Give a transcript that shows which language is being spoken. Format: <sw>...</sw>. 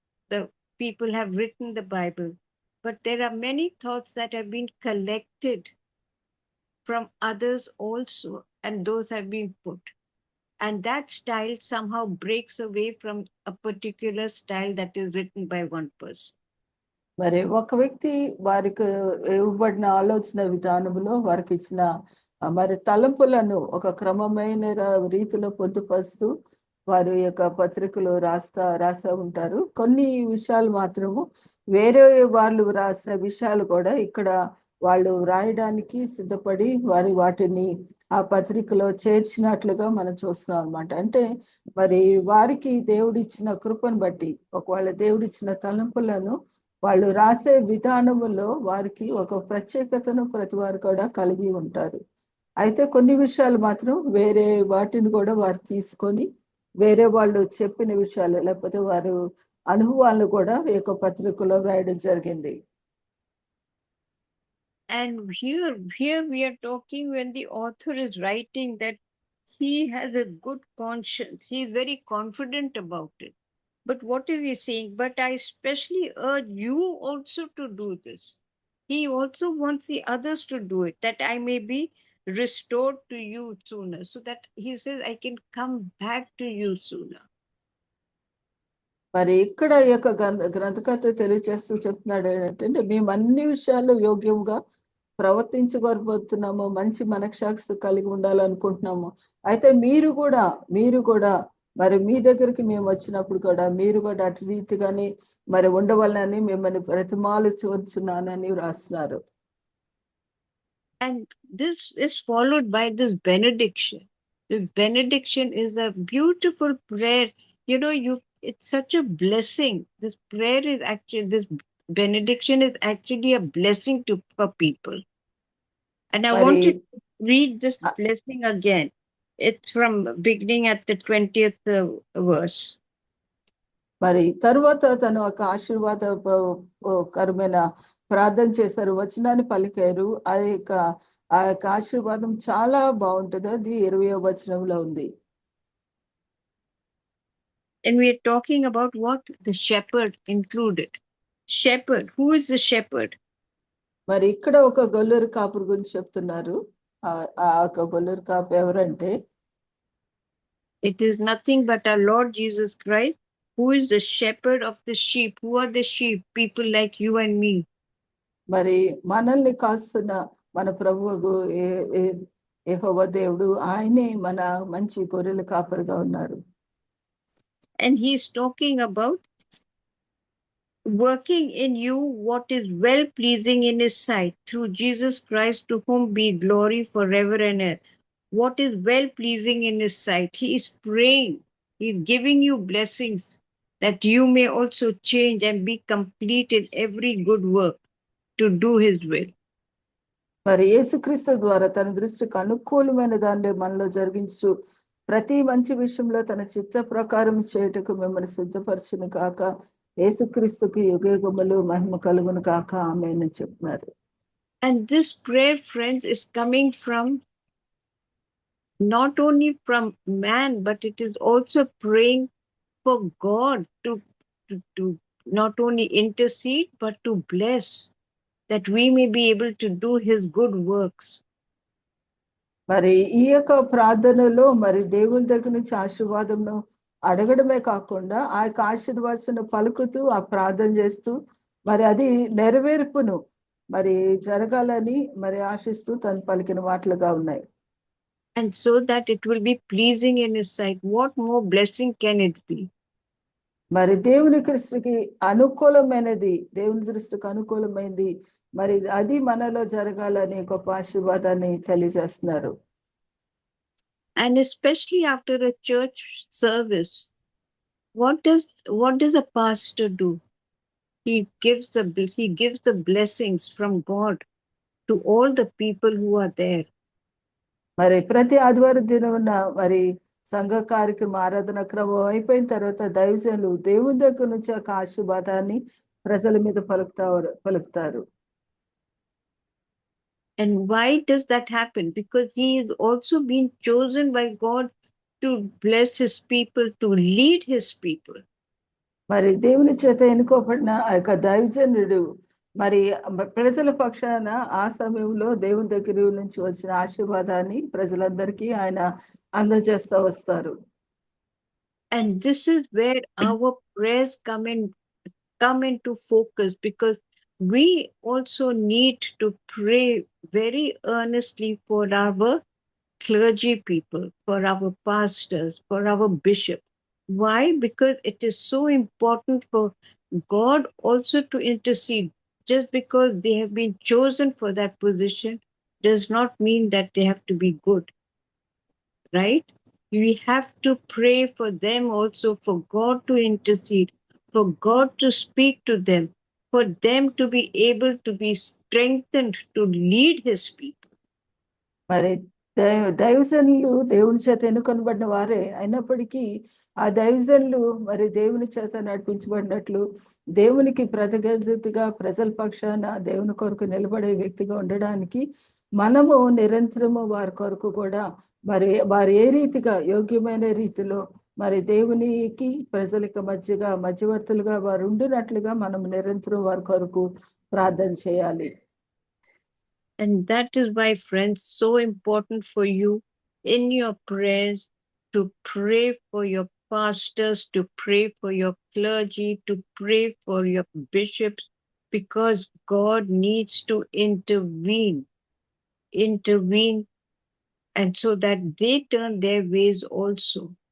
<en>The people have written the Bible. But there are many thoughts that have been collected from others also, and those have been put. And that style somehow breaks away from a particular style that is written by one person.</en> <te>మరి ఒక వ్యక్తి వారికి ఇవ్వబడిన ఆలోచన విధానంలో వారికి ఇచ్చిన మరి తలంపులను ఒక క్రమమైన రీతిలో పొందుపరుస్తూ వారు యొక్క పత్రికలు రాస్తా ఉంటారు. కొన్ని విషయాలు మాత్రము వేరే వాళ్ళు రాసిన విషయాలు కూడా ఇక్కడ వాళ్ళు రాయడానికి సిద్ధపడి వాటిని ఆ పత్రికలో చేర్చినట్లుగా మనం చూస్తున్నాం అన్నమాట. అంటే మరి వారికి దేవుడిచ్చిన కృపను బట్టి, ఒకవేళ దేవుడిచ్చిన తలంపులను వాళ్ళు రాసే విధానములో వారికి ఒక ప్రత్యేకతను ప్రతి వారు కూడా కలిగి ఉంటారు. అయితే కొన్ని విషయాలు మాత్రం వేరే వాటిని కూడా వారు తీసుకొని వేరే వాళ్ళు చెప్పిన విషయాలు లేకపోతే వారు అనుభవాలను కూడా ఈ యొక్క పత్రికలో రాయడం జరిగింది.</te> <en>And here we are talking when the author is writing that he has a good conscience. He is very confident about it. But what is he saying? But I especially urge you also to do this. He also wants the others to do it, that I may be restored to you sooner. So that he says, I can come back to you sooner.</en> <te>మరి ఇక్కడ ఈ యొక్క గ్రంథకర్త తెలియజేస్తూ చెప్తున్నాడు ఏంటంటే, మేము అన్ని విషయాల్లో యోగ్యంగా ప్రవర్తించగోరుతున్నాము, మంచి మనస్సాక్షి కలిగి ఉండాలనుకుంటున్నాము. అయితే మీరు కూడా మరి మీ దగ్గరికి మేము వచ్చినప్పుడు కూడా మీరు కూడా అటు రీతిగానే మరి ఉండవాలని మిమ్మల్ని బ్రతిమాలు చూచున్నానని రాస్తున్నారు.</te> <en>And this is followed by this benediction. This benediction is a beautiful prayer. You know, it's such a blessing. This prayer is actually, this benediction is actually a blessing for people. And I want to read this blessing again. It's from beginning at the 20th verse.</en> <te>మరి తరువాత తను ఒక ఆశీర్వాదకరమైన ప్రార్థన చేశారు, వచనాన్ని పలికారు. ఆ యొక్క ఆశీర్వాదం చాలా బాగుంటుంది. అది 20వ వచనంలో ఉంది.</te> <en>And we are talking about what the shepherd included. Shepherd, who is the shepherd?</en> <te>మరి ఇక్కడ ఒక గొల్లూరు కాపురు గురించి చెప్తున్నారు. ఆ ఒక గొల్లూరు కాపు ఎవరంటే,</te> <en>it is nothing but our Lord Jesus Christ, who is the shepherd of the sheep. Who are the sheep? People like you and me.</en> <te>మరి మనల్ని కాస్తున్న మన ప్రభువు యెహోవా దేవుడు, ఆయనే మన మంచి గొర్రెల కాపరిగా ఉన్నారు.</te> <en>And he is talking about working in you what is well pleasing in his sight through Jesus Christ, to whom be glory forever and ever. what is well pleasing in his sight. He is praying. He is giving you blessings that you may also change and be complete in every good work to do his will.</en> <te>మరి యేసుక్రీస్తు ద్వారా తన దృష్టికి అనుకూలమైన దాన్ని మనలో జరిగించు ప్రతి మంచి విషయంలో తన చిత్త ప్రకారం చేయుటకు మిమ్మల్ని సిద్ధపరచును కాక యేసుక్రీస్తుకు యుగయుగములు మహిమ కలుగును కాక ఆమేన్ అని చెప్తున్నారు.</te> <en>And this prayer, friends, is coming from not only from man, but it is also praying for God to not only intercede, but to bless, that we may be able to do his good works.</en> <te>మరి ఈ యొక్క ప్రార్థనలో మరి దేవుని దగ్గర నుంచి ఆశీర్వాదంను అడగడమే కాకుండా ఆ యొక్క ఆశీర్వాదం పలుకుతూ ఆ ప్రార్థన చేస్తూ మరి అది నెరవేర్పును మరి జరగాలని మరి ఆశిస్తూ తను పలికిన మాటలుగా ఉన్నాయి.</te> <en>And so that it will be pleasing in his sight. What more blessing can it be?</en> <te>మరి దేవుని దృష్టికి అనుకూలమైనది, దేవుని దృష్టికి అనుకూలమైనది మరి అది మనలో జరగాలని గొప్ప ఆశీర్వాదాన్ని తెలియజేస్తున్నారు.</te> <en>And especially after a church service, what does a pastor do? He gives the blessings from God to all the people who are there.</en> <te>మరి ప్రతి ఆదివారం దినమున మరి సంఘ కార్యక్రమ ఆరాధన క్రమం అయిపోయిన తర్వాత దైవజనులు దేవుని దగ్గర నుంచి ఒక ఆశీర్వాదాన్ని ప్రజల మీద పలుకుతారు.</te> <en>And why does that happen? Because he is also being chosen by God to bless his people, to lead his people.</en> <te>మరి దేవుని చేత ఎన్నుకోబడిన ఆ యొక్క దైవజనుడు మరి ప్రజల పక్షాన ఆ సమయంలో దేవుని దగ్గర నుంచి వచ్చిన ఆశీర్వాదాన్ని ప్రజలందరికీ ఆయన అందజేస్తూ వస్తారు.</te> <en>And this is where our prayers come into focus, because we also need to pray very earnestly for our clergy people, for our pastors, for our bishop. Why? Because it is so important for God also to intercede. Just because they have been chosen for that position does not mean that they have to be good, right? We have to pray for them also, for God to intercede, for God to speak to them, for them to be able to be strengthened to lead his people.</en> <te>మరి దైవజనులు దేవుని చేత ఎన్నుకొనబడిన వారే అయినప్పటికీ ఆ దైవజనులు మరి దేవుని చేత నడిపించబడినట్లు దేవునికి ప్రతిగతిగా ప్రజల పక్షాన దేవుని కొరకు నిలబడే వ్యక్తిగా ఉండడానికి మనము నిరంతరము వారి కొరకు కూడా మరి వారు ఏ రీతిగా యోగ్యమైన రీతిలో మరి దేవునికి ప్రజలకు మధ్యవర్తులుగా వారు ఉండినట్లుగా మనం నిరంతరం వారి కొరకు ప్రార్థన చేయాలి.</te> <en>And that is why, friends, so important for you in your prayers to pray for your pastors, to pray for your clergy, to pray for your bishops, because God needs to intervene, and so that they turn their ways also.</en>